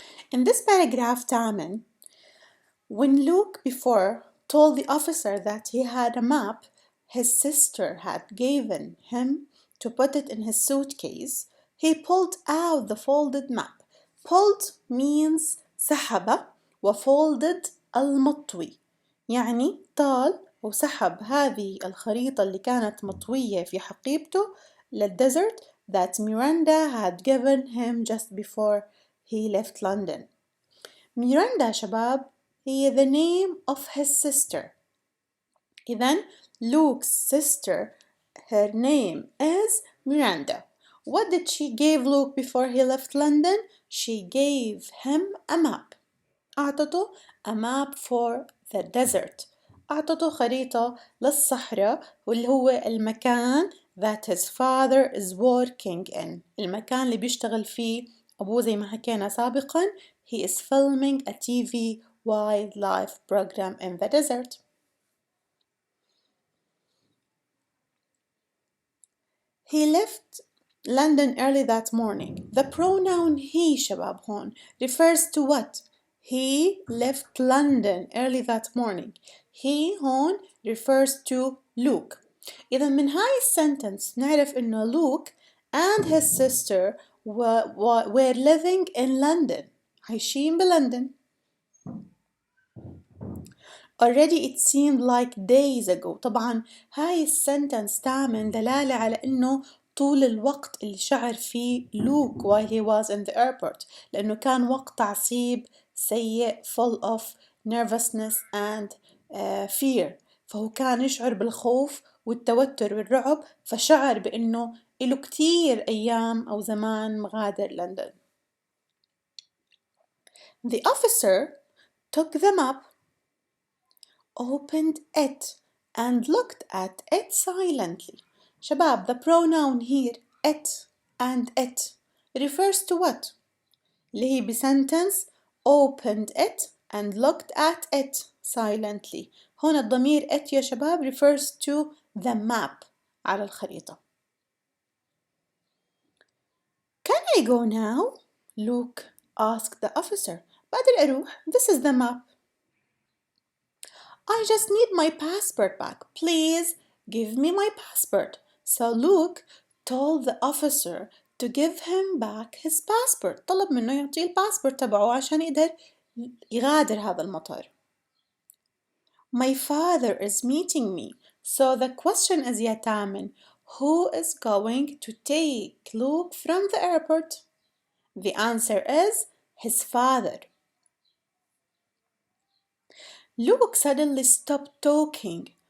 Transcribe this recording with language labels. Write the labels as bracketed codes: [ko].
[en] In this paragraph, Taman, when Luke before told the officer that he had a map his sister had given him to put it in his suitcase, he pulled out the folded map. [ar] Pulled means سحب وfolded المطوي، يعني طال وسحب هذه الخريطة اللي كانت مطوية في حقيبته للديزرت [en] that Miranda had given him just before he left London. Miranda شباب هي the name of his sister. إذن Luke's sister, her name is Miranda. What did she give Luke before he left London? She gave him a map. [ar] أعطته a map for the desert. أعطته خريطة للصحراء واللي هو المكان [en] that his father is working in. [ar] المكان اللي بيشتغل فيه أبوه زي ما حكينا سابقا. [en] He is filming a TV wildlife program in the desert. He left London early that morning. The pronoun he شباب هون refers to what? He left London early that morning. He هون refers to Luke. [ar] إذا من هاي السنتنس نعرف إنه [en] Luke and his sister were living in London. [ar] عايشين بلندن. [en] Already it seemed like days ago. [ar] طبعا هاي السنتنس تعمل دلالة على إنه طول الوقت اللي شعر فيه لوك [en] while he was in the airport [ar] لأنه كان وقت عصيب سيء [en] full of nervousness and fear. [ar] فهو كان يشعر بالخوف والتوتر والرعب فشعر بإنه إله كتير أيام أو زمان مغادر لندن. [en] The officer took the map, opened it and looked at it silently. شباب, the pronoun here it and it refers to what? [ar] اللي هي بسنتنس [en] opened it and looked at it silently. [ar] هون الضمير it يا شباب [en] refers to the map [ar] على الخريطة. [en] Can I go now? Luke asked the officer. [ar] بقدر أروح. [en] This is the map. I just need my passport back. Please give me my passport. So Luke told the officer to give him back his passport. [ar] طلب منه يعطيه الباسبورت تبعه عشان يقدر يغادر هذا المطار. [en] My father is meeting me. So the question is يا تامن, who is going to take Luke from the airport? The answer is his father. Luke suddenly stopped talking.